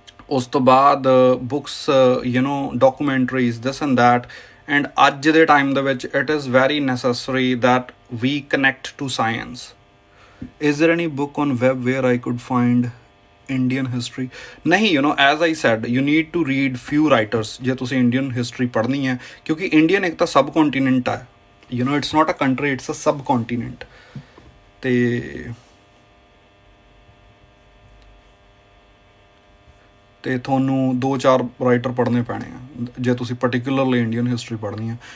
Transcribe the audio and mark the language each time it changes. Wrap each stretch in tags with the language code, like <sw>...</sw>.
<pa>ਉਸ ਤੋਂ ਬਾਅਦ books documentaries</pa> <en>This and that.</en> <pa>And ਅੱਜ ਦੇ ਟਾਈਮ ਦੇ ਵਿੱਚ</pa> <en>It is very necessary that we connect to science. Is there any book on web where I could find Indian history?</en> <pa>ਨਹੀਂ,</pa> <en>as I said, you need to read few writers</en> <pa>ਜੇ ਤੁਸੀਂ Indian history ਪੜ੍ਹਨੀ ਹੈ, ਕਿਉਂਕਿ Indian ਇੱਕ ਤਾਂ ਸਬ ਕੌਂਟੀਨੈਂਟ ਹੈ,</pa> <en>It's not a country, it's a subcontinent.</en> <pa>ਅਤੇ ਤੁਹਾਨੂੰ 2-4 ਰਾਈਟਰ ਪੜ੍ਹਨੇ ਪੈਣੇ ਆ ਜੇ ਤੁਸੀਂ ਪਰਟੀਕੂਲਰਲੀ ਇੰਡੀਅਨ ਹਿਸਟਰੀ ਪੜ੍ਹਨੀ ਆ।</pa>